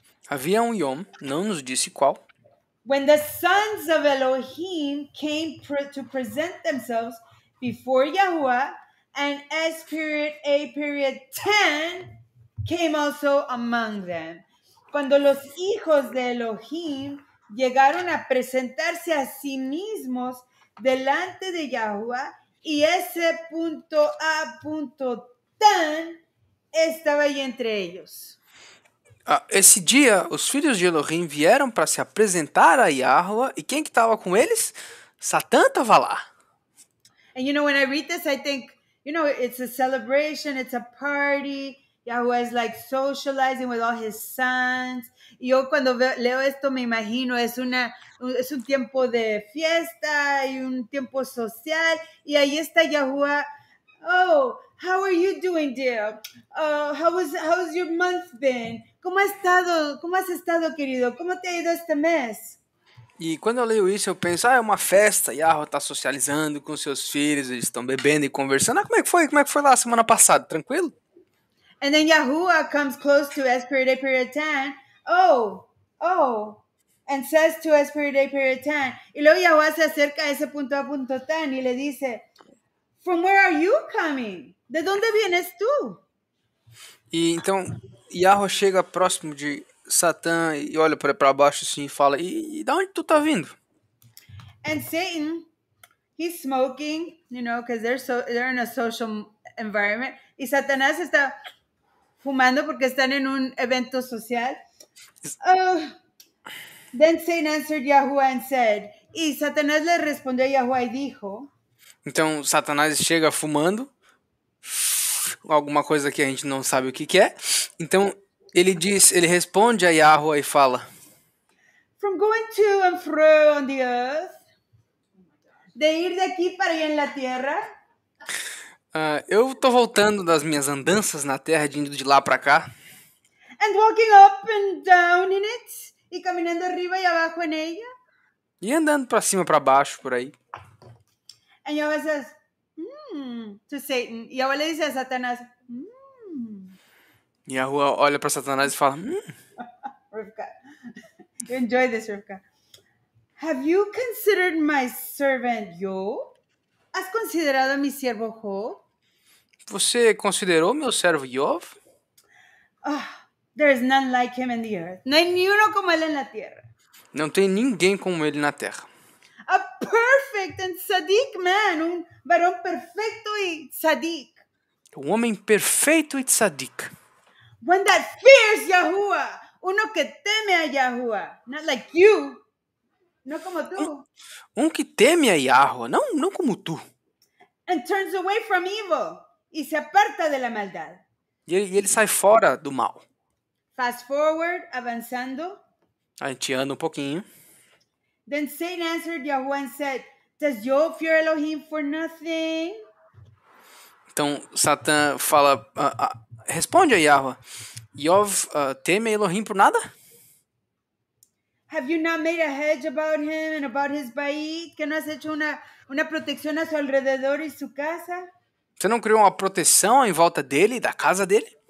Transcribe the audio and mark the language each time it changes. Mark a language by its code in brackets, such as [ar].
[pt] Havia um Yom, não nos disse qual, [en] When the sons of Elohim came to present themselves before Yahuwah, and S.A.10 came also among them. [es] Cuando los hijos de Elohim llegaron a presentarse a sí mismos delante de Yahuwah, y S.A.tan estaba ahí entre ellos. [pt] Esse dia, os filhos de Elohim vieram para se apresentar a Yahuwah, e quem que estava com eles? Satã estava lá. [en] And when I read this, I think, it's a celebration, it's a party. Yahuwah is like socializing with all his sons. [es] Y yo cuando leo esto me imagino, es un tiempo de fiesta y un tiempo social. Y ahí está Yahuwah. [en] Oh, how are you doing, dear? How's your month been? [es] ¿Cómo has estado, querido? ¿Cómo te ha ido este mes? [pt] E quando eu leio isso, eu penso, é uma festa, Yahuwah está socializando com seus filhos, eles estão bebendo e conversando. Como é que foi? Como é que foi lá semana passada? Tranquilo? [en] And then Yahuwah comes close to S.A.10. Oh, and says to S.A.10. [es] Y luego Yahuwah se acerca a ese punto a punto tan y le dice, [en] From where are you coming? [es] ¿De dónde vienes tú? [pt] E então, Yahuwah chega próximo de Satã e olha para baixo assim e fala, e da onde tu tá vindo? [en] And Satan, he's smoking, because they're in a social environment. [es] Y Satanás está fumando porque están en un evento social. [en] Then Satan answered Yahuwah and said, [es] y Satanás le respondió a Yahuwah y dijo, [pt] então Satanás chega fumando, alguma coisa que a gente não sabe o que é. Então ele responde a Yahuwah e fala, [en] From going to and fro on the earth, [es] de ir de aquí para allá en la tierra, [pt] eu tô voltando das minhas andanças na terra, indo de lá para cá. [en] And walking up and down in it, [es] y caminando arriba y abajo en ella. [pt] E andando para cima, para baixo, por aí. [en] And Yahuwah says, to Satan. [es] Y Yahuwah le dice a Satanás, [pt] E Yahuwah olha para Satanás e fala, [en] Rivka, you enjoy this, Rivka. Have you considered my servant Job? [es] ¿Has considerado a mi siervo Job? [pt] Você considerou meu servo Job? [en] There is none like him in the earth. [es] No hay ni uno como él en la tierra. [pt] Não tem ninguém como ele na terra. [en] A perfect and tzaddik man, [es] varón perfecto y tzaddik. [pt] Homem perfeito e tzadik. [en] One that fears Yahuwah, [es] uno que teme a Yahuwah, [en] not like you, [es] no como tú. [pt] Que teme a Yahuwah, não como tu. [en] And turns away from evil, [es] y se aparta de la maldad. [pt] E ele sai fora do mal. [en] Fast forward, [es] avanzando. [pt] A gente anda pouquinho. [en] Then Satan answered Yahuwah and said, Does Job fear Elohim for nothing? [pt] Então Satã fala, responde a Yahuwah, Job teme a Elohim por nada? [en] Have you not made a hedge about him and about his bait? [es] ¿Que no has hecho una protección a su alrededor y su casa? [pt] Você não criou uma proteção em volta dele e da casa dele?